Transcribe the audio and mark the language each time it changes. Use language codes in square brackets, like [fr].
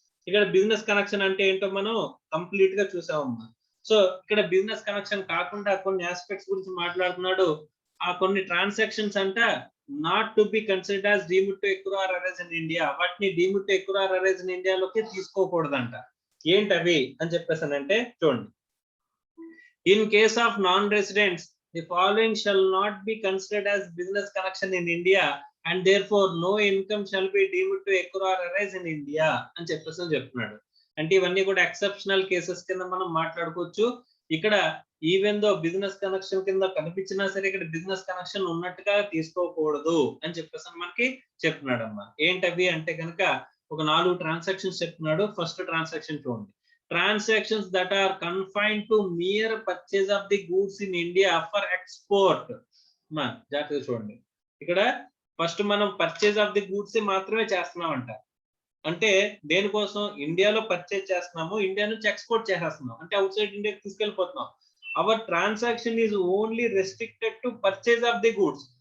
[te] ఇక్కడ business connection అంటే ఏంటో మనం కంప్లీట్ గా చూసామమ్మా. సో ఇక్కడ బిజినెస్ కనెక్షన్ కాకుండా కొన్ని ఆస్పెక్ట్స్ గురించి మాట్లాడుతున్నాడు. ఆ కొన్ని ట్రాన్సాక్షన్స్ అంట not to be considered as deemed to ఎక్రూ are arise in India, వాటిని deemed to ఎక్రూ are arise in ఇండియాలోకి తీసుకోకూడదంట. ఏంటవి అని చెప్పేసానంటే చూడండి. [en] in case of non residents the following shall not be considered as business connection in India and therefore no income shall be deemed to accrue or arise in India [te] అని చెప్పేసి చెప్తున్నాడు. అంటే ఇవన్నీ కూడా ఎక్సెప్షనల్ కేసెస్ కింద మనం మాట్లాడుకోవచ్చు. ఇక్కడ ఈవెన్ దో బిజినెస్ కనెక్షన్ కింద కనిపించినా సరే ఇక్కడ బిజినెస్ కనెక్షన్ ఉన్నట్టుగా తీసుకోకూడదు అని చెప్పేసి మనకి చెప్తున్నాడు అమ్మా. ఏంటవి అంటే కనుక ఒక 4 ట్రాన్సాక్షన్స్ చెప్తున్నాడు. ఫస్ట్ ట్రాన్సాక్షన్ చూడండి. [en] Transactions that are confined to mere purchase of the goods in India for export. [te] మా జాగ్రత్తగా చూడండి. ఇక్కడ ఫస్ట్ మనం పర్చేజ్ ఆఫ్ ది గూడ్స్ మాత్రమే చేస్తున్నామంట. అంటే దేనికోసం? ఇండియాలో పర్చేజ్ చేస్తున్నాము, ఇండియా నుంచి ఎక్స్పోర్ట్ చేసేస్తున్నాం, అంటే అవుట్ సైడ్ ఇండియాకి తీసుకెళ్ళిపోతున్నాం. Hour transaction is only restricted to purchase of the goods.